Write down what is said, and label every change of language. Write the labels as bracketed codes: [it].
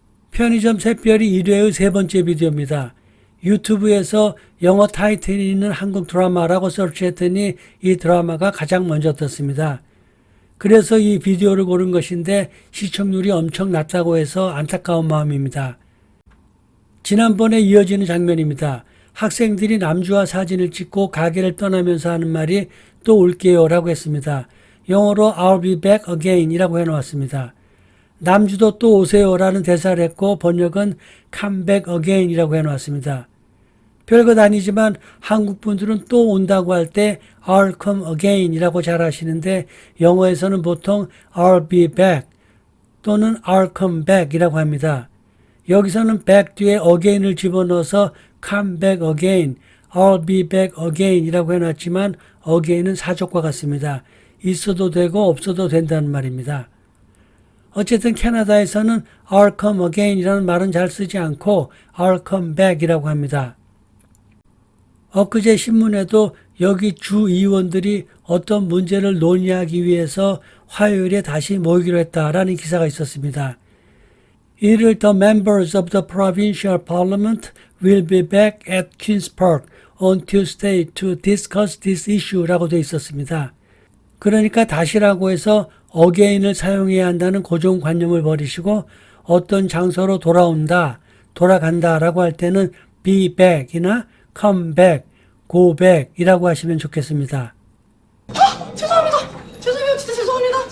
[ko] 편의점 샛별이 1회의 세 번째 비디오입니다. 유튜브에서 영어 타이틀이 있는 한국 드라마라고 서치했더니 이 드라마가 가장 먼저 떴습니다. 그래서 이 비디오를 고른 것인데 시청률이 엄청 낮다고 해서 안타까운 마음입니다. 지난번에 이어지는 장면입니다. 학생들이 남주와 사진을 찍고 가게를 떠나면서 하는 말이 또 올게요 라고 했습니다. 영어로 [en] I'll be back again [ko] 이라고 해놓았습니다. 남주도 또 오세요 라는 대사를 했고 번역은 [en] come back again [ko] 이라고 해놓았습니다. 별것 아니지만 한국 분들은 또 온다고 할 때 [en] I'll come again [ko] 이라고 잘 하시는데 영어에서는 보통 [en] I'll be back [ko] 또는 [en] I'll come back [ko] 이라고 합니다. 여기서는 back 뒤에 again을 집어넣어서 [en] come back again, I'll be back again [ko] 이라고 해놨지만 again은 사족과 같습니다. 있어도 되고 없어도 된다는 말입니다. 어쨌든 캐나다에서는 [en] I'll come again [ko] 이라는 말은 잘 쓰지 않고 [en] I'll come back [ko] 이라고 합니다. 엊그제 신문에도 여기 주 의원들이 어떤 문제를 논의하기 위해서 화요일에 다시 모이기로 했다라는 기사가 있었습니다. 이를 [en] The members of the provincial parliament will be back at Queen's Park on Tuesday to discuss this issue [ko] 라고 되어 있었습니다. 그러니까 다시라고 해서 again을 사용해야 한다는 고정관념을 버리시고 어떤 장소로 돌아온다, 돌아간다라고 할 때는 [en] be back [ko] 이나 [en] come back, go back [ko] 이라고 하시면 좋겠습니다. 죄송합니다. 죄송해요. 진짜 죄송합니다.